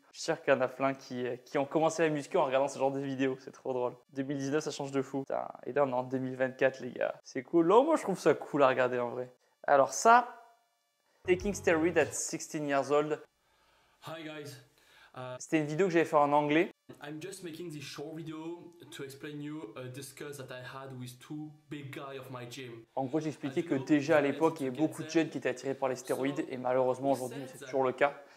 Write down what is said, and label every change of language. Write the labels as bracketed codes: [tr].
[fr] Je suis sûr qu'il y en a plein qui ont commencé la muscu en regardant ce genre de vidéos, c'est trop drôle. 2019, ça change de fou. Putain, et là, on est en 2024, les gars. C'est cool. Non, moi, je trouve ça cool à regarder en vrai. [en] Alors ça, Taking Steroids at 16 years old. Hi guys. [fr] C'était une vidéo que j'avais fait en anglais. [en] I'm just making this short video to explain you a discuss that I had with two big guys of my gym. [fr] En gros, j'expliquais que déjà à l'époque, il y avait beaucoup de jeunes qui étaient attirés par les stéroïdes et malheureusement aujourd'hui, c'est toujours le cas.